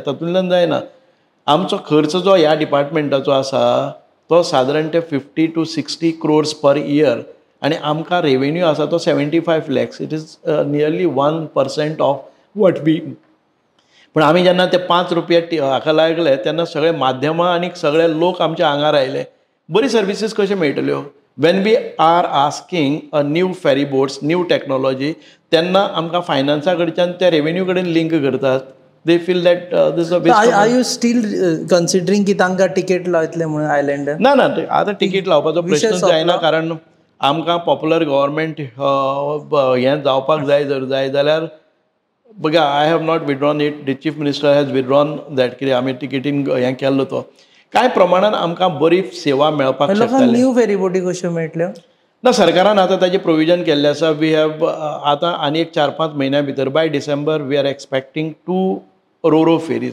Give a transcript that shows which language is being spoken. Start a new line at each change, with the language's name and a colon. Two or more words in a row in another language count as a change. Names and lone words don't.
Konkani: तातूंतल्यान जायना. आमचो खर्च जो ह्या डिपार्टमेंटाचो आसा तो सादारण ते
English: 50 to 60 crores per year
Konkani: आनी आमकां रेवेन्यू आसा तो 75 lakhs.
English: It is nearly 1% of what we.
Konkani: पूण आमी जेन्ना ते 5 रुपया हाका लागले तेन्ना सगळे माध्यमां आनी सगळे लोक आमच्या आंगार आयले. बरी सर्विसीस कश्यो मेळटल्यो.
English: when we are asking a new ferry boats, new technology,
Konkani: तेन्ना आमकां फायनान्सा कडच्यान त्या रेवेन्यू कडेन लिंक करतात.
English: they feel that this is a waste. Are you still considering
Konkani: की तांकां तिकेट लायतले म्हणून आयलँडार? ना ना आतां तिकेट लावपाचो प्रश्नच जायना कारण आमकां
English: popular government
Konkani: हें जावपाक जाय जर जाय जाल्यार बघा
English: I have not withdrawn it. The Chief Minister has withdrawn that कितें आमी तिकेटीन हें केल्लो तो.
Konkani: कांय प्रमाणान आमकां बरी सेवा मेळपाक शकताली.
English: new ferry
Konkani: बोटी कश्यो मेळटल्यो? ना सरकारान आतां ताजें प्रोविजन केल्लें आसा.
English: we have
Konkani: आतां आनी एक 4-5 म्हयन्या भितर
English: by December we are expecting 2 RoRo ferries.